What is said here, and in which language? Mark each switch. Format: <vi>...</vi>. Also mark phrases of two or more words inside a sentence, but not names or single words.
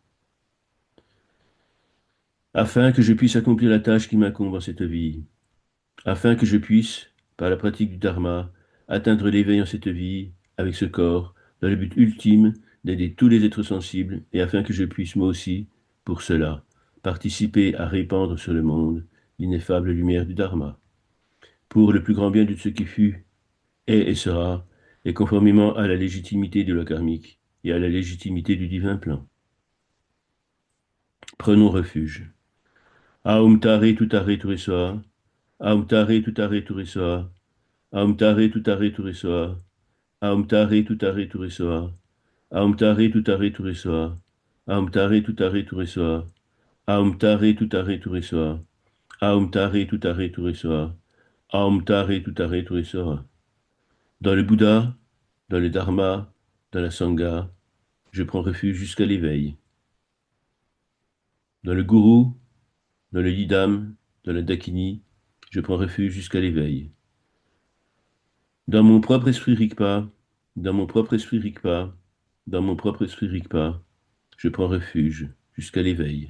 <fr>afin que je puisse accomplir la tâche qui m'incombe en cette vie, afin que je puisse, par la pratique du dharma, atteindre l'éveil en cette vie, avec ce corps, dans le but ultime d'aider tous les êtres sensibles, et afin que je puisse, moi aussi, pour cela, participer à répandre sur le monde l'ineffable lumière du dharma, pour le plus grand bien de ce qui fut, est et sera, et conformément à la légitimité de la karmique et à la légitimité du divin plan. Prenons refuge.</fr> <sa>ॐ तारे तुत्तारे तुरे स्वाहा, ॐ तारे तुत्तारे तुरे स्वाहा, ॐ तारे तुत्तारे तुरे स्वाहा, ॐ तारे तुत्तारे तुरे स्वाहा, ॐ तारे तुत्तारे तुरे स्वाहा, ॐ तारे तुत्तारे तुरे स्वाहा, ॐ तारे तुत्तारे तुरे स्वाहा, ॐ तारे तुत्तारे तुरे स्वाहा, ॐ तारे तुत्तारे तुरे स्वाहा.</sa> <fr>Dans le Bouddha, dans le Dharma, dans la Sangha, je prends refuge jusqu'à l'éveil. Dans le Gourou, dans le Yidam, dans la Dakini, je prends refuge jusqu'à l'éveil. Dans mon propre esprit Rigpa, dans mon propre esprit Rigpa, dans mon propre esprit Rigpa, je prends refuge jusqu'à l'éveil.</fr>